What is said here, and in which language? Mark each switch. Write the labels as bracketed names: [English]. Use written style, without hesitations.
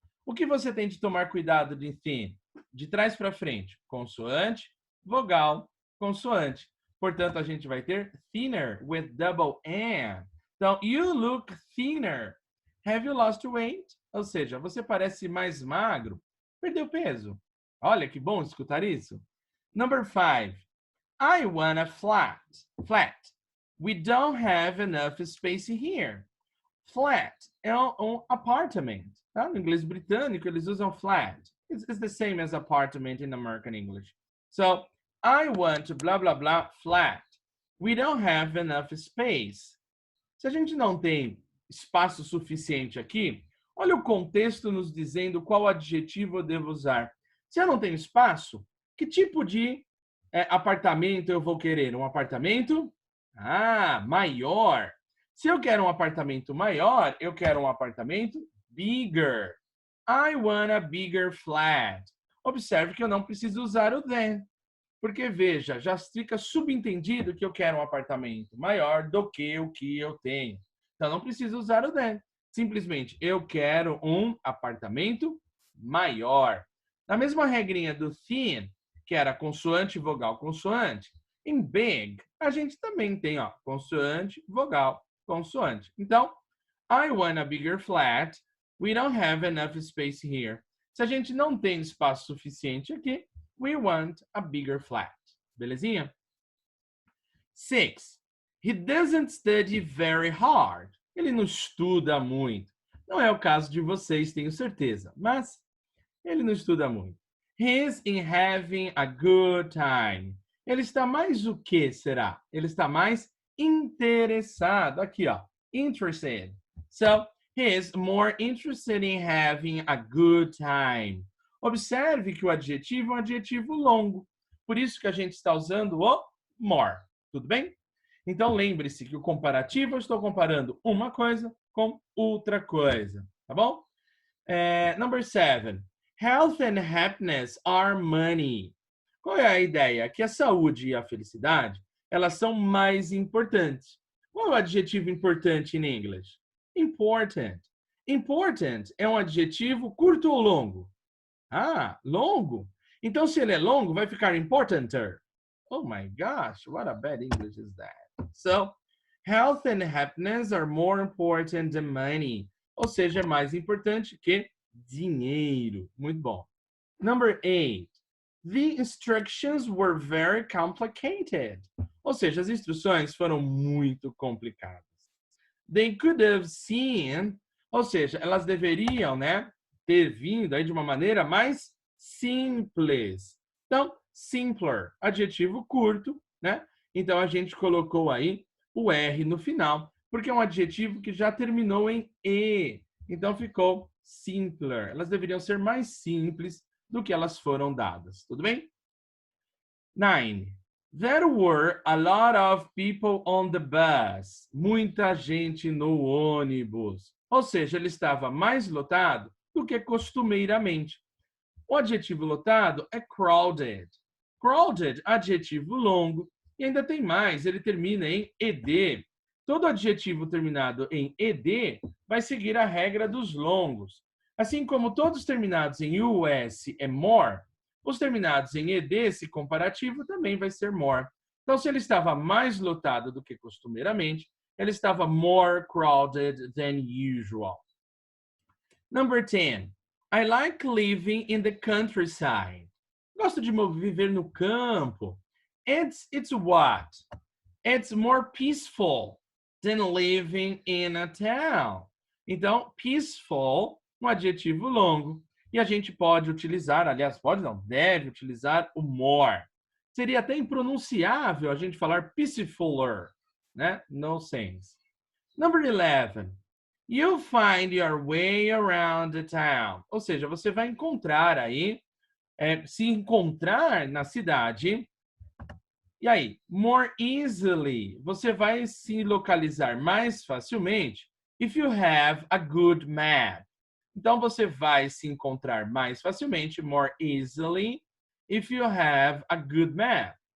[Portuguese] O que você tem de tomar cuidado de thin? De trás para frente, consoante, vogal, consoante. Portanto, a gente vai ter thinner [English] with double N. Então, you look thinner. Have you lost weight? [Portuguese] Ou seja, você parece mais magro. Perdeu peso. Olha que bom escutar isso. [English] Number 5. I want a flat. Flat. We don't have enough space here. [Portuguese] Flat é um apartment. Tá? No inglês britânico, eles usam flat. [English] It's the same as apartment in American English. So, I want blah, blah, blah flat. We don't have enough space. [Portuguese] Se a gente não tem espaço suficiente aqui, olha o contexto nos dizendo qual adjetivo eu devo usar. Se eu não tenho espaço, que tipo de apartamento eu vou querer? Um apartamento? Maior. Se eu quero um apartamento maior, eu quero um apartamento bigger. [English] I want a bigger flat. [Portuguese] Observe que eu não preciso usar o than. Porque, veja, já fica subentendido que eu quero um apartamento maior do que o que eu tenho. Então, não preciso usar o than. Simplesmente, eu quero um apartamento maior. Na mesma regrinha do thin, que era consoante, vogal, consoante, em big, a gente também tem consoante, vogal, consoante. [English] Então, I want a bigger flat. We don't have enough space here. [Portuguese] Se a gente não tem espaço suficiente aqui, [English] we want a bigger flat. [Portuguese] Belezinha? 6. [English] He doesn't study very hard. [Portuguese] Ele não estuda muito. Não é o caso de vocês, tenho certeza. Mas ele não estuda muito. [English] He's in having a good time. [Portuguese] Ele está mais o que será? Ele está mais interessado. Aqui, interested. [English] So, he is more interested in having a good time. [Portuguese] Observe que o adjetivo é um adjetivo longo. Por isso que a gente está usando o more. Tudo bem? Então, lembre-se que o comparativo, eu estou comparando uma coisa com outra coisa. Tá bom? [English] Number 7. Health and happiness are money. [Portuguese] Qual é a ideia? Que a saúde e a felicidade, elas são mais importantes. Qual é o adjetivo importante em inglês? Important. Important é um adjetivo curto ou longo? Longo. Então, se ele é longo, vai ficar importanter. [English] Oh my gosh, what a bad English is that? So, health and happiness are more important than money. [Portuguese] Ou seja, é mais importante que dinheiro. Muito bom. [English] Number 8. The instructions were very complicated. [Portuguese] Ou seja, as instruções foram muito complicadas. [English] They could have seen, [Portuguese] ou seja, elas deveriam, ter vindo aí de uma maneira mais simples. Então, simpler, adjetivo curto, Então, a gente colocou aí o R no final, porque é um adjetivo que já terminou em E. Então, ficou simpler. Elas deveriam ser mais simples do que elas foram dadas. Tudo bem? 9. [English] There were a lot of people on the bus. [Portuguese] Muita gente no ônibus. Ou seja, ele estava mais lotado do que costumeiramente. O adjetivo lotado é crowded. Crowded, adjetivo longo. E ainda tem mais, ele termina em ed. Todo adjetivo terminado em ed vai seguir a regra dos longos. Assim como todos terminados em us é more, os terminados em ed, esse comparativo, também vai ser more. Então, se ele estava mais lotado do que costumeiramente, ele estava [English] more crowded than usual. Number 10. I like living in the countryside. [Portuguese] Gosto de viver no campo. [English] It's what? It's more peaceful than living in a town. [Portuguese] Então, peaceful, um adjetivo longo. E a gente pode utilizar, aliás, pode não, deve utilizar o more. Seria até impronunciável a gente falar peacefuler, [English] No sense. Number 11. You'll find your way around the town. [Portuguese] Ou seja, você vai encontrar aí, se encontrar na cidade. E aí, [English] more easily, [Portuguese] você vai se localizar mais facilmente [English] if you have a good map. [Portuguese] Então, você vai se encontrar mais facilmente, [English] more easily, if you have a good map.